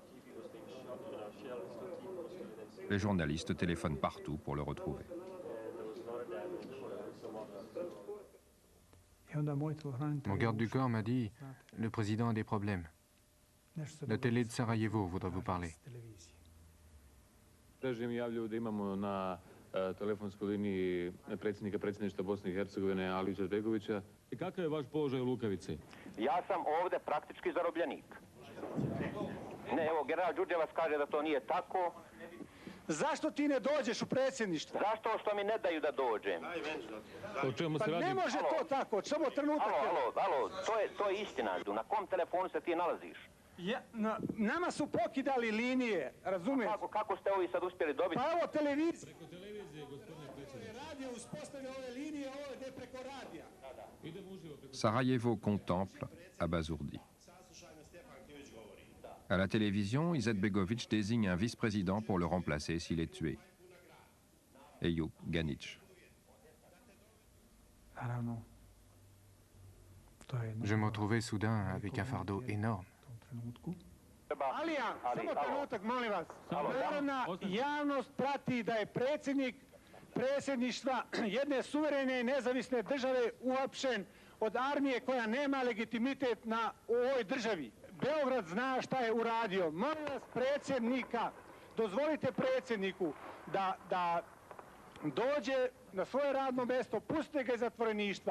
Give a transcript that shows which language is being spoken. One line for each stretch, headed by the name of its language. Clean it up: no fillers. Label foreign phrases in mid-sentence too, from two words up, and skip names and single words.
French: Les journalistes téléphonent partout pour le retrouver. Mon garde du corps m'a dit « Le président a des problèmes. La télé de Sarajevo voudrait vous parler. »
Bosnian: telefonskoj liniji predsjednika predsjedništva Bosne i Hercegovine Aliju Izetbegovića. I kakav je vaš položaj u Lukavici? Ja sam ovde praktički zarobljenik. Ne, evo, general Đurđevac kaže da to nije tako. Zašto ti ne dođeš u predsjedništvo? Zašto što mi ne daju da dođem? O čemu se radi? Pa ne može to tako, samo trenutak. Alo, to je istina. Na kom telefonu se ti nalaziš? Nama su pokidali linije, razumiješ? Kako ste ovi sad uspjeli dobiti? Pa evo televizija. Preko televizije, gospodine predsjedniče. Radio uspostavlja ove linije, ovo je preko radija.
French: Sarajevo contemple, abasourdi. À la télévision, Izetbegović désigne un vice-président pour le remplacer s'il est tué. Eyüp Ganić. Je me retrouvais soudain avec un fardeau énorme.
Bosnian: Alija, samo trenutak, molim vas. Narodna javnost prati da je predsjednik predsjedništva jedne suverene i nezavisne države uhapšen od armije koja nema legitimitet u ovoj državi. Beograd zna šta je uradio. Molim vas predsjednika, dozvolite predsjedniku da dođe na svoje radno mjesto, pustite ga iz zatvoreništva.